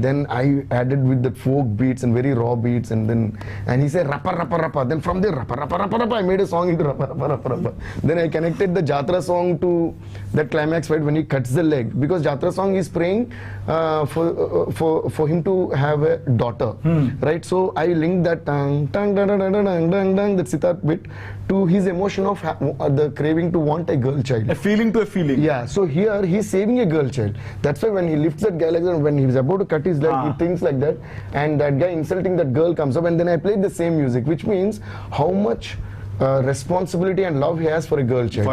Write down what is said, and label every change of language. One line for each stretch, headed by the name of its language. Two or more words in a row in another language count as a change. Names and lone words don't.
English: Then I added with the folk beats and very raw beats, and he said rappa rappa rappa. Then from there rappa rappa rappa rappa, I made a song into rappa rappa rappa rappa. Then I connected the Jatra song to that climax fight when he cuts the leg, because Jatra song is praying for him to have a daughter, right? So I linked that tang tang dang dang dang dang dang dang, that sitar bit, to his emotion of the craving to want a girl child. A feeling to a feeling. Yeah, so here he's saving a girl child. That's why when he lifts that guy like that, when he's about to cut his leg, he thinks like that, and that guy insulting that girl comes up, and then I played the same music, which means how much responsibility and love he has for a girl child.